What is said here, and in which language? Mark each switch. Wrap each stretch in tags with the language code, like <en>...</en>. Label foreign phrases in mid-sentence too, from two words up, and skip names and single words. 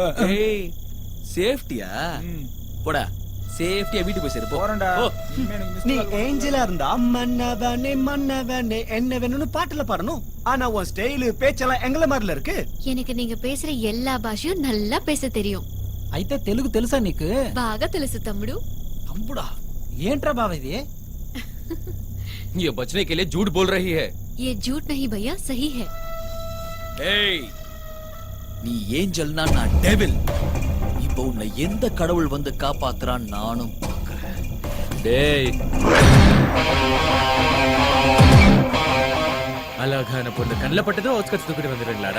<ta>ஏய், சேஃப்டியா? போடா, சேஃப்டியா வீட்டுக்கு போய் சேரு. போறேன்டா. நீ ஏஞ்சலா இருந்தா மன்னவனே மன்னவனே என்ன வேணும்னு பாட்டுல பாடணும். ஆனா உன் ஸ்டைல் பேச்செல்லாம் எங்கள மாதிரில இருக்கு. எனக்கு நீங்க பேசுற எல்லா பாஷையும் நல்லா பேச தெரியும்.</ta> <te>అయితే తెలుగు తెలుసా నీకు? బాగా తెలుసు తమ్ముడు. तंबुड़ा ఏంట్రా బావ ఇది?</te> <hi>ये बचने के लिए झूठ बोल रही है. ये झूठ नहीं भैया, सही है.</hi> <ta>ஏய், நீ ஏஞ்சல்னா நான் டெவில். இப்போ உன்னை எந்த கடவுள் வந்து காப்பாத்துறான் நானும் பார்க்கறேன். டேய், அழகான பொண்ணு கண்ணில் பட்டதும் அவுட்ஸ்கட்ஸ் தூக்கிட்டு வந்துடுங்களாடா.</ta>